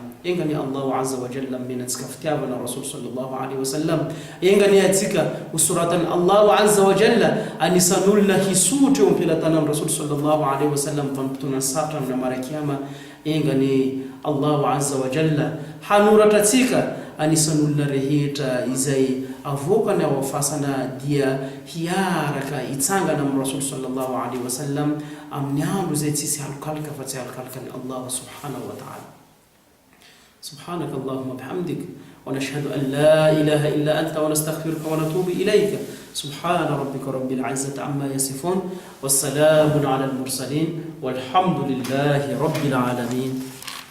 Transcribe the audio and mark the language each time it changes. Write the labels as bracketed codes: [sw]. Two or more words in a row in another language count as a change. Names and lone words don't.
[mg] Engany [ar] الله عز وجل [mg] menatsika fitiavana [ar] رسول صلى الله عليه وسلم. [mg] Engany atsika usuratany [ar] الله عز وجل [mg] anisan'olona hisotro eo ampelantanan'ny [ar] رسول صلى الله عليه وسلم [mg] vanim-potoana satra amin'ny amarakiyama. Engany [ar] الله عز وجل [mg] hanoratra atsika anisan'olona rehetra izay avokany ao afasana dia hiaraka itsangana amin'ny [ar] رسول صلى الله عليه وسلم [mg] amin'ny andro izay tsisy halokalika fa tsy halokalika ny [ar] الله سبحانه وتعالى. سبحانك اللهم بحمدك ونشهد أن لا إله إلا أنت ونستغفرك ونتوب إليك. سبحان ربك رب العزة عما يصفون والسلام على المرسلين والحمد لله رب العالمين.